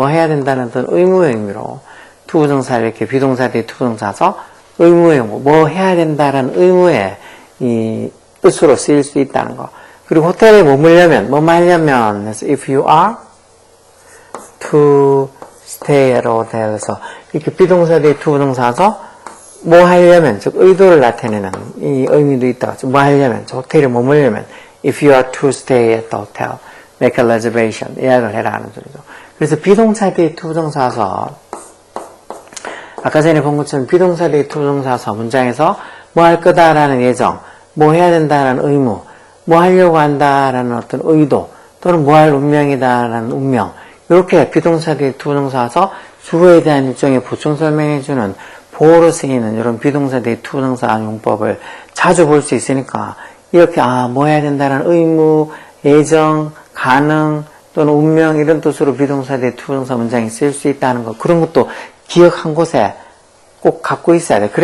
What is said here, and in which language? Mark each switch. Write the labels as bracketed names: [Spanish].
[Korean] 뭐 해야 된다는 어떤 의무의 의미로 투부정사 이렇게 비동사 뒤에 투부정사서 의무의 뭐 해야 된다라는 의무의 이 뜻으로 쓰일 수 있다는 거. 그리고 호텔에 머물려면 뭐 하려면 그래서 [English] if you are to stay at a hotel [Korean] 에서 이렇게 비동사 뒤에 투부정사서 뭐 하려면 즉 의도를 나타내는 이 의미도 있다. 뭐 하려면 저 호텔에 머물려면 [English] if you are to stay at the hotel make a reservation [Korean] 예약을 해라 하는 소리죠. 그래서 비동사 뒤에 투부정사서 아까 전에 본 것처럼 비동사 뒤에 투부정사서 문장에서 뭐 할 거다라는 예정, 뭐 해야 된다라는 의무, 뭐 하려고 한다라는 어떤 의도, 또는 뭐 할 운명이다라는 운명, 이렇게 비동사들이 투부정사 와서 주어에 대한 일종의 보충 설명해주는 보호로 쓰이는 이런 비동사들이 투부정사 용법을 자주 볼 수 있으니까 이렇게 뭐 해야 된다는 의무, 예정, 가능 또는 운명 이런 뜻으로 비동사들이 투부정사 문장이 쓰일 수 있다는 거, 그런 것도 기억 한 곳에 꼭 갖고 있어야 돼.